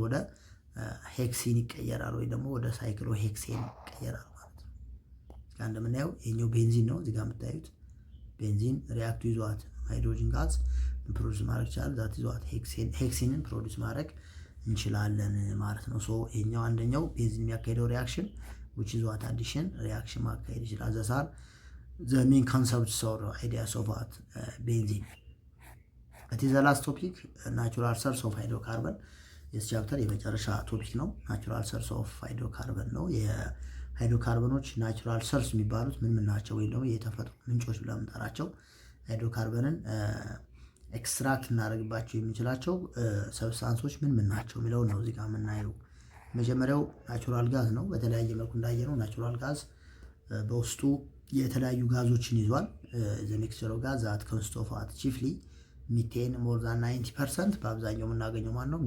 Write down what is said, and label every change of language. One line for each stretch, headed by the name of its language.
Amharic: ወደ ሄክሲን ይቀየራል፣ ወይ ደግሞ ወደ ሳይክሎ ሄክሴን ይቀየራል ማለት ነው። እዚህ ጋር እንደምናየው ይሄኛው ቤንዚን ነው። እዚህ ጋር የምታዩት ቤንዚን ሪያክቱ ይዟት ሃይድሮጂን ጋዝ ፕሮዲስ ማድረግ ይችላል። ዛት ይዟት ሄክሲንን ፕሮዲስ ማድረግ እንችላለን ማለት ነው። ሶ ይሄኛው አንደኛው ቤንዚን የሚያካሄደው ሪያክሽን which is what addition ሪያክሽን ማካሄድ ይችላል። ዘሳር
English: the main concepts or ideas of what benzene. It is the last topic, natural source of hydrocarbon. This chapter
Amharic: የመጨረሻ ቶፒክ ነው። ናቹራል ሶርስ ኦፍ ሃይድሮካርበን ነው። የሃይድሮካርበኖች ናቹራል ሶርስ የሚባሉት ምን ምን ናቸው? ወይም ደግሞ የተፈጥሮ ምንጮች ብለን የምንጠራቸው ሃይድሮካርበንን ኤክስትራክት እናደርግባቸው የምንችላቸው ሰብስታንሶች ምን ምን ናቸው የሚለው ነው እዚህ ጋር የምናየው። መጀመሪያው ናቹራል ጋዝ ነው። በተለያየ መልኩ እንዳየነው ናቹራል ጋዝ በውስጡ የተለያዩ ጋዞችን ይዟል።
English: ዘ ሚክስቸር ኦፍ ጋዝ ዛት ኮንሲስት ኦፍ ዋት ቺፍሊ ሚቴን ሞር ዛን 90%።
Amharic: በአብዛኛው የምናገኘው ማን ነው?